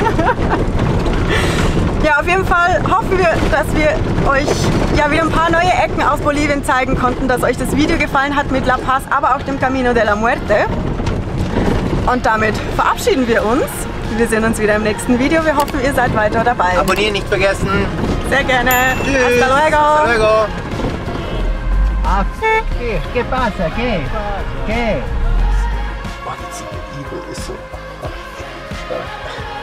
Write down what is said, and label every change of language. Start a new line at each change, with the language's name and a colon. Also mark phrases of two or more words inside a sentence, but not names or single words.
German: Ja, auf jeden Fall hoffen wir, dass wir euch ja wieder ein paar neue Ecken aus Bolivien zeigen konnten, dass euch das Video gefallen hat mit La Paz, aber auch dem Camino de la Muerte. Und damit verabschieden wir uns. Wir sehen uns wieder im nächsten Video. Wir hoffen, ihr seid weiter dabei. Abonnieren nicht vergessen. Sehr gerne. Tschüss.
Spanish: Hasta luego. Hasta luego. Ah, ¿qué pasa? ¿Qué? ¿Qué?
German: Oh, die Ziege ist so.